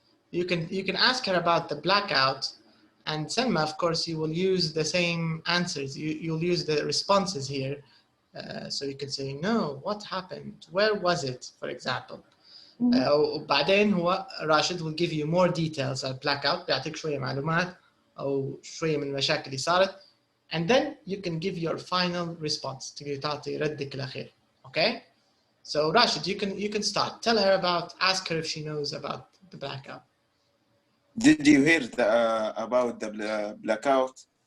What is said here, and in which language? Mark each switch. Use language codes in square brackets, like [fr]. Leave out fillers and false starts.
[en] You can ask her about the blackout, and Selma, of course, you will use the same answers. You'll use the responses here. So you can say, no, what happened? Where was it, for example? [ar] وبعدين هو [en] Rashid will give you more details on blackout. [ar] بيعطيك شوية معلومات أو شوية من المشاكل اللي صارت. [en] And then you can give your final response. [ar] تقدر تعطي ردك الأخير. [en] Okay? So Rashid, you can start. Tell her about, ask her if she knows about the blackout. Did you hear about the blackout?